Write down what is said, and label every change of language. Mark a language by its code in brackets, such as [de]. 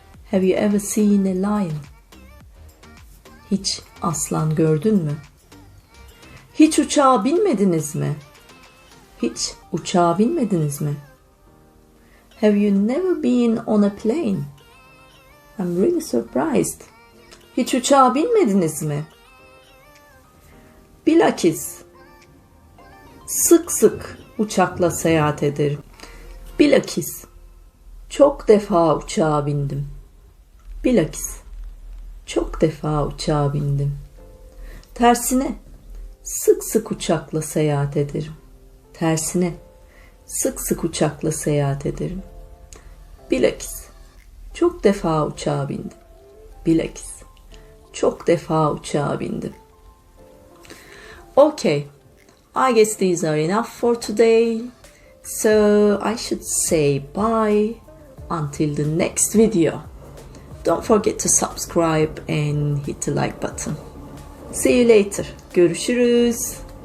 [en] Have you ever seen a lion? [tr] Hiç aslan gördün mü? Hiç uçağa binmediniz mi? Hiç uçağa binmediniz mi? [en] Have you never been on a plane? I'm really surprised. [tr] Hiç uçağa binmediniz mi? Bilakis sık sık uçakla seyahat ederim. Bilakis çok defa uçağa bindim. Bilakis çok defa uçağa bindim. Tersine sık sık uçakla seyahat ederim. Tersine sık sık uçakla seyahat ederim. Bilakis çok defa uçağa bindim. Bilakis çok defa uçağa bindim. [en] Okay, I guess these are enough for today. So I should say bye until the next video. Don't forget to subscribe and hit the like button. See you later. Görüşürüz.